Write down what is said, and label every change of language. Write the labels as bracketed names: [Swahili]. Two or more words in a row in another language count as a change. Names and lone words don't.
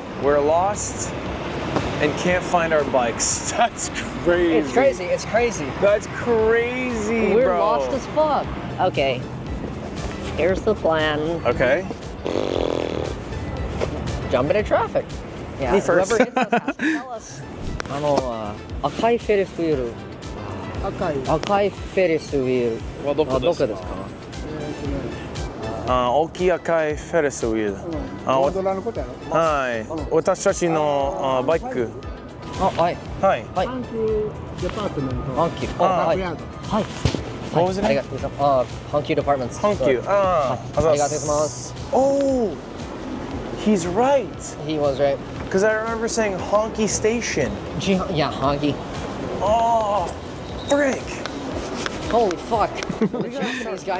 [English] We're lost and can't find our bikes. That's crazy. It's crazy. That's crazy, We're bro. lost as fuck. Okay. Here's the plan. Okay. Jump into traffic. Yeah, Me first. whoever hits us has to tell us. [Japanese] 赤いフェリスウィール。赤いフェリスウィール。どこですか？どこですか？大きい赤いフェレスウィール。はい。私たちのバイク。 [English] Oh, hi. Hi. Hi. Honky. Oh, hi. Hi. What was it? Honky Departments. Honky. Arigatou. Oh, he's right. He was right. Because I remember saying honky station. Yeah, honky. Oh, frick. Holy fuck. This guy.